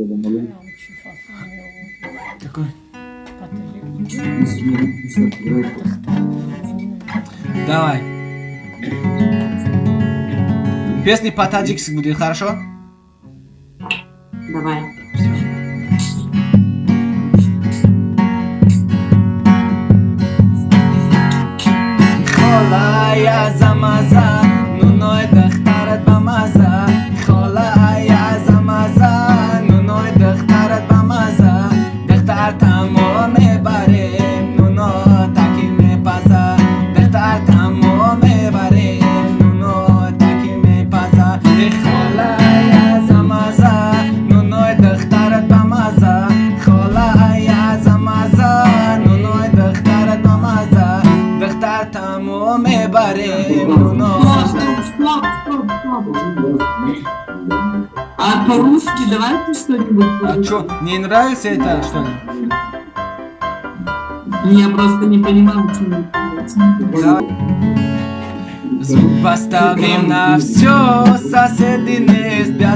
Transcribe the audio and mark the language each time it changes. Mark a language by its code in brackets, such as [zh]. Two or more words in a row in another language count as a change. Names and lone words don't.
[ru] Какой? Давай. Песни по-таджикски будет, хорошо? Давай. [tg] Холая замаза, нуной дахтарат бамаза. Холая замаза, нуной дахтарат бамаза. Дахтар тамо мебарем, нуно таки мепаза. Дахтар тамо мебарем, нуно таки мепаза. Холая замаза, нуной дахтарат бамаза. Холая замаза, нуной дахтарат бамаза. Дахтар тамо мебарем, нуно. [ru] Стоп. А по-русски давайте что-нибудь. А что, не нравится это, что ли? Я просто не понимаю, почему. Звук поставим на все, соседи не спят.